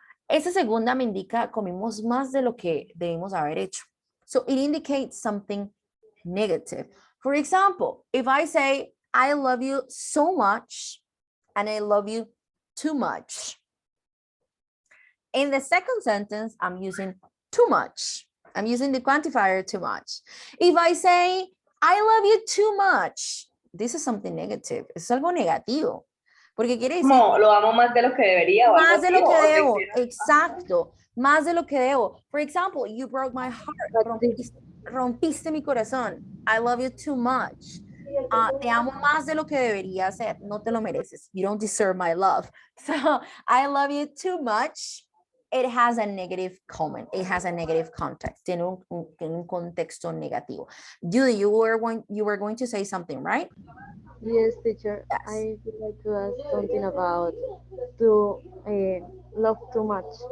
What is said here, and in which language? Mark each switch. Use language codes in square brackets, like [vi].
[es] Esa segunda me indica comimos más de lo que debimos haber hecho. [en] So it indicates something negative. For example, if I say, I love you so much and I love you too much. In the second sentence, I'm using too much. I'm using the quantifier too much. If I say, I love you too much, this is something negative. [es] Es algo negativo. Porque quiere decir... Como lo amo más de lo que debería. Más de lo que debo. Exacto. Más de lo que debo. [en] For example, you broke my heart. [es] Rompiste mi corazón. [en] I love you too much. [es] Te amo más de lo que debería ser. No te lo mereces. [en] You don't deserve my love. So, I love you too much. It has a negative comment. It has a negative context. [es] Tiene un contexto negativo. [en] Judy, you were going to say something, right? Yes, teacher. Yes. I would like to ask something about to love too much.